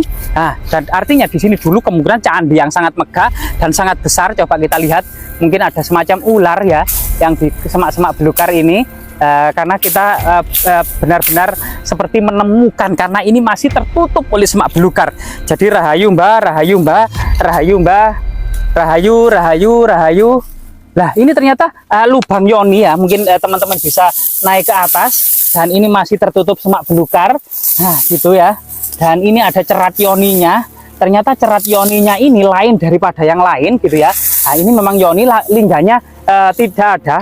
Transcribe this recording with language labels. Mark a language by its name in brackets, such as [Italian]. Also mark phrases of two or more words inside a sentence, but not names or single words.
[Indonesian] Nah, dan artinya di sini dulu kemungkinan candi yang sangat megah dan sangat besar. Coba kita lihat, mungkin ada semacam ular ya yang di semak-semak belukar ini. Karena kita benar-benar seperti menemukan, karena ini masih tertutup oleh semak belukar. [Javanese] Jadi rahayu mbah, rahayu mbah, rahayu mbah, rahayu, rahayu, rahayu. [Indonesian] Nah, ini ternyata lubang yoni ya, mungkin teman-teman bisa naik ke atas, dan ini masih tertutup semak belukar. Nah, gitu ya. Dan ini ada cerat yoninya. Ternyata cerat yoninya ini lain daripada yang lain gitu ya. Nah, ini memang yoni lingganya tidak ada.